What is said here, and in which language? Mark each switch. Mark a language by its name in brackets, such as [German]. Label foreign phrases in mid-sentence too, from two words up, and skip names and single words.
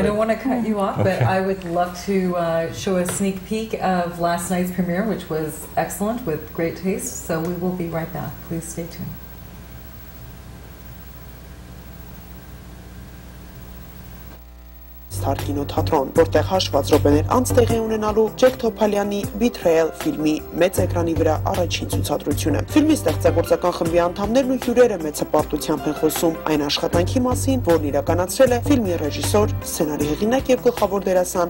[English] I don't want to cut you off, but I would love to show a sneak peek of last night's premiere, which was excellent with great taste. So we will be right back. Please stay tuned. [Armenian] Star կինոթատրոն, որտեղ հաշված րոպեներ անց տեղի ունենալու Ջեք Թոփալյանի Betrayal ֆիլմի մեծ էկրանի վրա առաջին ցուցադրությունը։ Ֆիլմի ստեղծագործական խմբի անդամներն ու հյուրերը մեծ հպարտությամբ են խոսում այն աշխատանքի մասին, որն իրականացրել է ֆիլմի ռեժիսոր, սցենարի հեղինակ եւ գլխավոր դերասան